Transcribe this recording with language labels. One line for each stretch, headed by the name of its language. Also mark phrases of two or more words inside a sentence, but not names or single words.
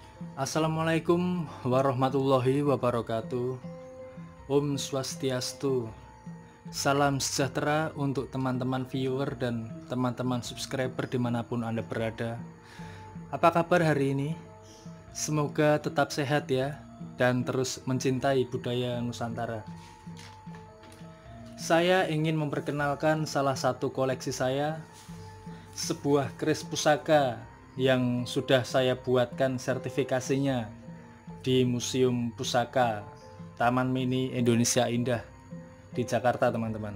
Arabic: السلام عليكم ورحمة الله وبركاته.
Balinese: Om Swastiastu.
Indonesian: Salam sejahtera untuk teman-teman viewer dan teman-teman subscriber dimanapun Anda berada. Apa kabar hari ini? Semoga tetap sehat ya, dan terus mencintai budaya Nusantara. Saya ingin memperkenalkan salah satu koleksi saya, sebuah keris pusaka yang sudah saya buatkan sertifikasinya di Museum Pusaka Taman Mini Indonesia Indah di Jakarta, teman-teman.